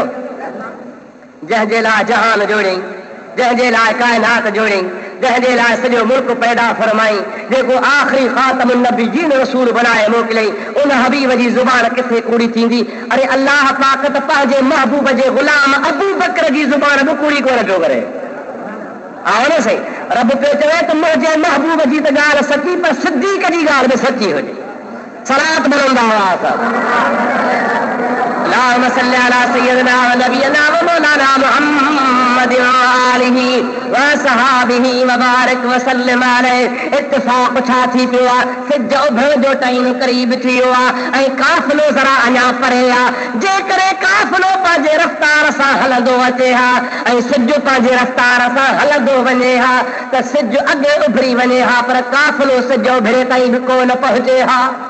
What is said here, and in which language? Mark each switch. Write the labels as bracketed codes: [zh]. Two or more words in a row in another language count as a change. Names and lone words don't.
[sd] जंहिंजे लाइ जहान जोड़ियईं, जंहिंजे लाइ काइनात जोड़ियईं, जंहिंजे लाइ सॼो मुल्क पैदा फरमाई, जेको आख़िरी ख़ातमुन नबीयीन रसूल बनाए मोकिलियईं, उन हबीब जी ज़ुबान किथे कूड़ी थींदी? अरे अल्लाह पाक त पंहिंजे महबूब जे ग़ुलाम अबू बकर जी ज़ुबान बि कूड़ी कोन पियो करे। आओ न सही, रब पियो चवे त मुंहिंजे महबूब जी त ॻाल्हि सची, पर सिद्दीक़ जी ॻाल्हि बि सची हुजे। सलात बुलंदा हुआ [ar] اللهم صل على سيدنا ونبينا ومولانا محمد وآله وصحابه وبارك وسلم عليه. [sd] इत्तिफ़ाक़ छा थी पियो आहे? सिज उभरण जो टाइम क़रीब थी वियो आहे ऐं काफ़िलो ज़रा अञा परे आहे। जेकॾहिं काफ़िलो पंहिंजे रफ़्तार सां हलंदो अचे हा ऐं सिज पंहिंजे रफ़्तार सां हलंदो वञे हा त सिज अॻे उभरी वञे हा, पर काफ़िलो सिज उभरे ताईं बि कोन पहुचे हा।